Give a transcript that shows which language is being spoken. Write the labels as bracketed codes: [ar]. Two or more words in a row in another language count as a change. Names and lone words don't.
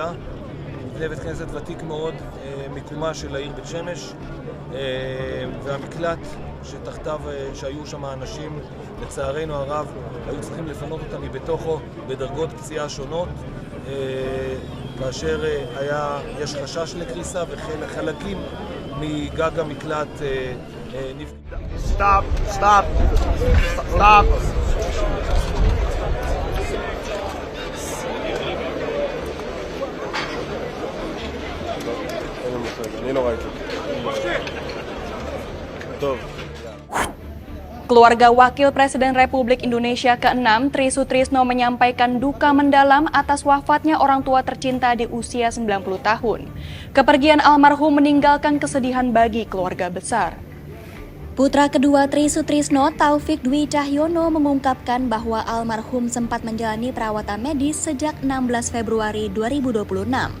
[he] מבנה בית כנסת ותיק מאוד מקומה של העיר בית שמש, והמקלט שתחתיו שהיו שם אנשים, לצערנו הרב, היו צריכים לפנות אותם מבתוכו בדרגות פציעה שונות, כאשר יש חשש לקריסה וחלקים מגג המקלט נפגעו. Stop. אני לא ראיתי. טוב. [id] Keluarga Wakil Presiden Republik Indonesia ke-6 Tri Sutrisno menyampaikan duka mendalam atas wafatnya orang tua tercinta di usia 90 tahun. Kepergian almarhum meninggalkan kesedihan bagi keluarga besar. Putra kedua Tri Sutrisno, Taufik Dwi Cahyono, mengungkapkan bahwa almarhum sempat menjalani perawatan medis sejak 16 Februari 2026.